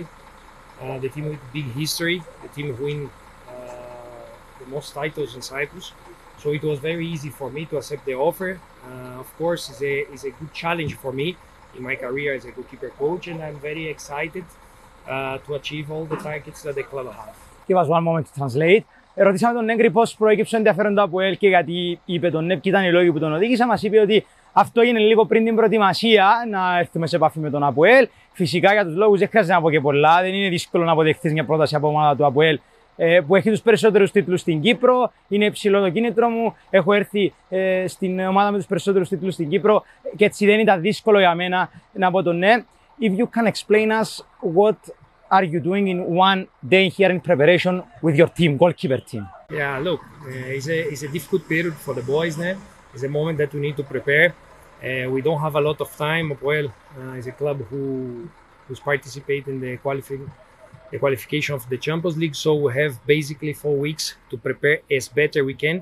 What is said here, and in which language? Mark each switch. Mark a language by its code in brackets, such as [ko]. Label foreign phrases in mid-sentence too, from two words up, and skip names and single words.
[en] The team with big history, the team who win the most titles in Cyprus. So it was very easy for me to accept the offer. Of course, it's a good challenge for me in my career as a goalkeeper coach, and I'm very excited to achieve all the targets that the club have. Give us one moment to translate. [el] Ρωτήσαμε τον Νέγκρι πώς προέκυψε το ενδιαφέρον του Αποελ και γιατί είπε τον Νέπ και ήταν οι λόγοι που τον οδήγησαν. Μας είπε ότι αυτό έγινε λίγο πριν την προετοιμασία να έρθουμε σε επαφή με τον Αποελ. Φυσικά για τους λόγους δεν χρειάζεται να πω και πολλά. Δεν είναι δύσκολο να αποδεχθείς μια πρόταση από ομάδα του Αποελ που έχει τους περισσότερους τίτλους στην Κύπρο. Είναι υψηλό το κίνητρο μου. Έχω έρθει στην ομάδα με τους περισσότερους τίτλους στην Κύπρο και έτσι δεν ήταν δύσκολο για μένα να πω τον ναι. [en] If you can explain us what are you doing in one day here in preparation with your team, goalkeeper team? Yeah, look, it's a difficult period for the boys now. It's a moment that we need to prepare. We don't have a lot of time. Well, it's a club who's participating in the qualification of the Champions League, so we have basically 4 weeks to prepare as better we can.